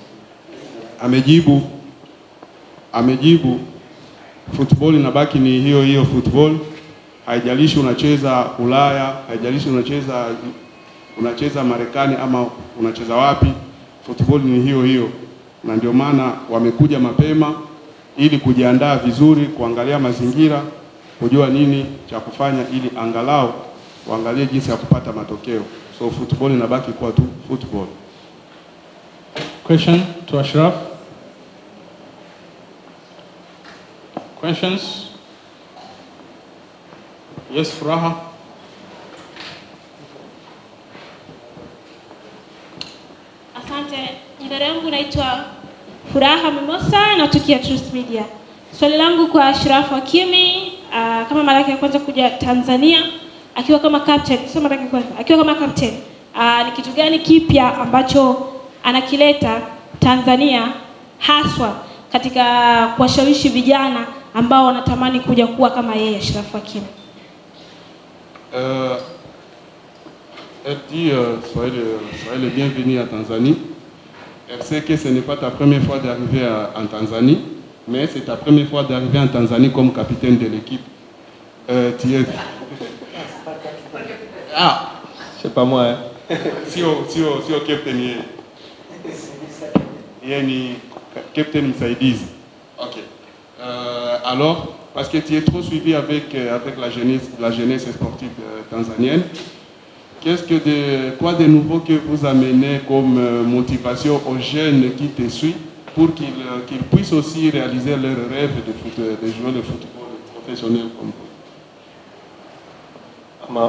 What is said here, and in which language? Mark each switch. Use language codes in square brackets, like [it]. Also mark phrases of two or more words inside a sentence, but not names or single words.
[sw] Amejibu football inabaki ni hiyo hiyo football, haijalishi unacheza Ulaya, haijalishi unacheza Marekani ama unacheza wapi, football ni hiyo hiyo. Na ndio maana wamekuja mapema ili kujiandaa vizuri, kuangalia mazingira, kujua nini cha kufanya ili angalau waangalie jinsi ya kupata matokeo. So football inabaki kuwa tu football. [en] Question to Ashraf. Questions? Yes, [sw] Furaha. Asante. Jina langu naitwa Furaha Mimosa na tukia Truth Media. Swali langu kwa Ashraf Hakimi, kama mara yake ya kwanza kuja Tanzania akiwa kama captain, sio mara yake ya kwanza, akiwa kama captain, ni kitu gani kipya ambacho anakileta Tanzania haswa katika kuwashawishi vijana ambao wanatamani kuja kuwa kama yeye Ashraf Hakimi? [fr] Elle dit soyez le bienvenu à Tanzanie. Elle sait que ce n'est pas ta première fois d'arriver en Tanzanie, mais c'est ta première fois d'arriver en Tanzanie comme capitaine de l'équipe. Tu es... Ah, C'est pas moi, hein. [sw] Si au captain ni captain msaidizi. Ok. [fr] Alors, parce que tu es trop suivi avec la jeunesse sportive tanzanienne, quoi de nouveau que vous amenez comme motivation aux jeunes qui te suivent pour qu'ils puissent aussi réaliser leur rêve de jouer le football professionnel comme vous?